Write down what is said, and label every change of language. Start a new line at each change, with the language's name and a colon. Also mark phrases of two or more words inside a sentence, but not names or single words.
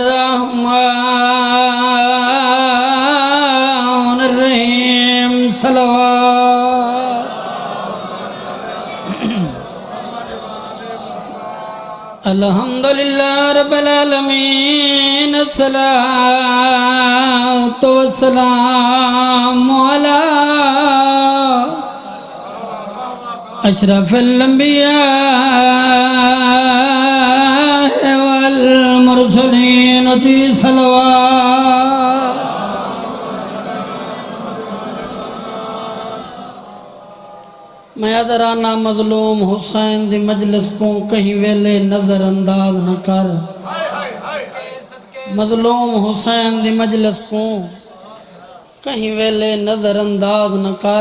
Arabic: الرحمن الرحيم صلوات الحمد لله رب العالمين الصلاة والسلام على أشرف الأنبياء والمرسلين جی صلوات.
Punjabi: میں ادرانہ مظلوم حسین دی مجلس کو کہیں ویلے نظرانداز نہ کر. مظلوم حسین دی مجلس کو کہیں ویلے نظرانداز نہ کر.